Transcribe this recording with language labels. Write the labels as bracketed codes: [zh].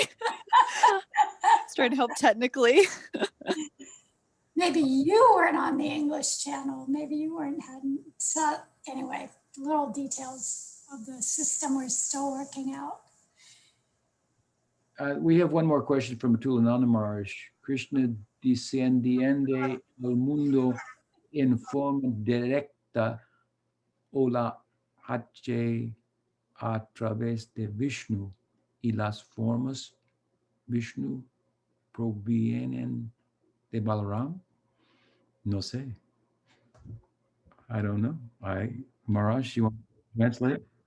[en] Just trying to help technically. Maybe you weren't on the English channel. Maybe you weren't hadn't. So anyway, little details of the system we're still working out. We have one more question from Atula Nandamarsh. [es] Krishna descendiende al mundo en forma directa o la hace a través de Vishnu y las formas Vishnu provienen de Balaram? No sé. [en] I don't know. Maharaj, you want to translate?